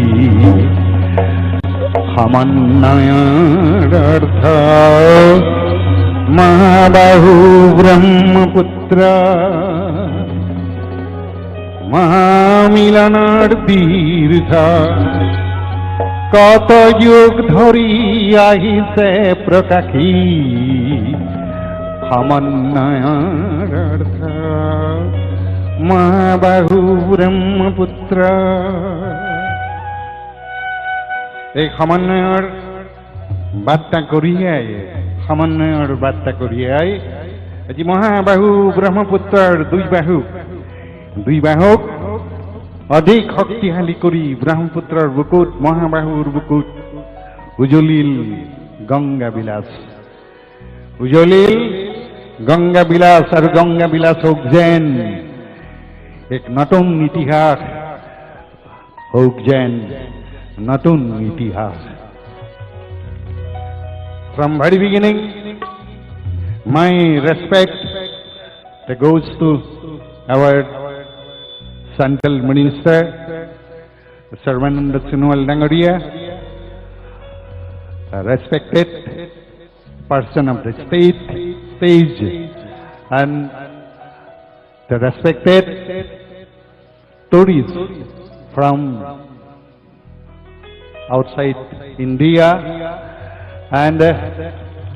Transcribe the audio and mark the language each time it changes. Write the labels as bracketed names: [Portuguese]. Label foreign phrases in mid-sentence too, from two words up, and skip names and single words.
[Assamese] সমন্বয়ৰ অৰ্থ মহাবাহু ব্ৰহ্মপুত্ৰ মহামিলনৰ তীৰ্থ কত যুগ ধৰি আহিছে প্ৰকাশি সমন্বয়ৰ অৰ্থ মহাবাহু ব্ৰহ্মপুত্ৰ এই সমন্বয়ৰ বাৰ্তা কঢ়িয়াই সমন্বয়ৰ বাৰ্তা কঢ়িয়াই আজি মহাবাহু ব্ৰহ্মপুত্ৰৰ দুই বাহুক অধিক শক্তিশালী কৰি ব্ৰহ্মপুত্ৰৰ বুকুত মহাবাহুৰ বুকুত উজলিল গংগা বিলাস আৰু গংগা বিলাসক যেন এক নতুন ইতিহাস হোক যেন নতুন ইতিহাস [English] from very beginning my respect goes to our central minister Sarvananda Sonowal Dangoria, a respected person of the stage and the respected tourists from outside India and